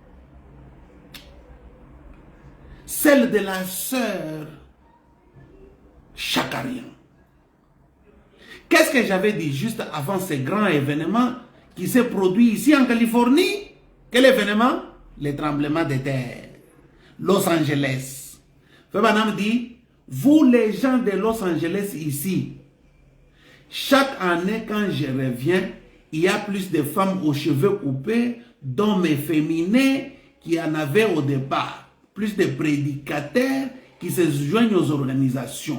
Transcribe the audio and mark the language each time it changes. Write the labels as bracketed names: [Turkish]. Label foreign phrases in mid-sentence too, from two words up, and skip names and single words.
[French] Celle de la sœur Chakarian. Qu'est-ce que j'avais dit juste avant ce grand événement qui s'est produit ici en Californie? Quel événement? Les tremblements de terre. Los Angeles. Febanam dit, vous les gens de Los Angeles ici, chaque année quand je reviens, il y a plus de femmes aux cheveux coupés, d'hommes efféminés qui en avaient au départ. Plus de prédicateurs qui se joignent aux organisations.